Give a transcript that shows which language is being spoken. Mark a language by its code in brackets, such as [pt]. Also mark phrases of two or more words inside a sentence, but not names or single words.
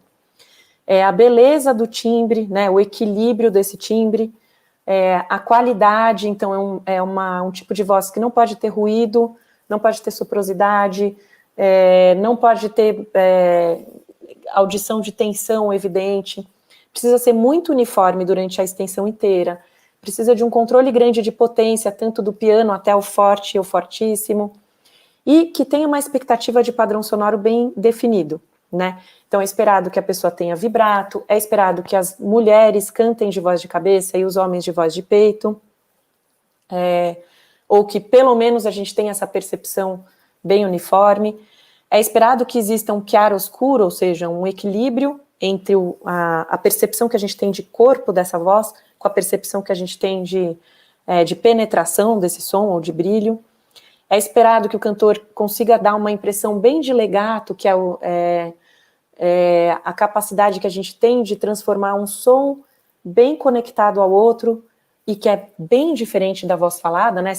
[pt] A beleza do timbre, né, o equilíbrio desse timbre, a qualidade, então um tipo de voz que não pode ter ruído, não pode ter soprosidade, não pode ter audição de tensão evidente, precisa ser muito uniforme durante a extensão inteira, precisa de um controle grande de potência, tanto do piano até o forte e o fortíssimo, e que tenha uma expectativa de padrão sonoro bem definido, né? Então é esperado que a pessoa tenha vibrato, é esperado que as mulheres cantem de voz de cabeça e os homens de voz de peito, ou que pelo menos a gente tenha essa percepção bem uniforme. É esperado que exista um chiaro-oscuro, ou seja, um equilíbrio entre a percepção que a gente tem de corpo dessa voz com a percepção que a gente tem de de penetração desse som ou de brilho. É esperado que o cantor consiga dar uma impressão bem de legato, que é a capacidade que a gente tem de transformar um som bem conectado ao outro e que é bem diferente da voz falada, né?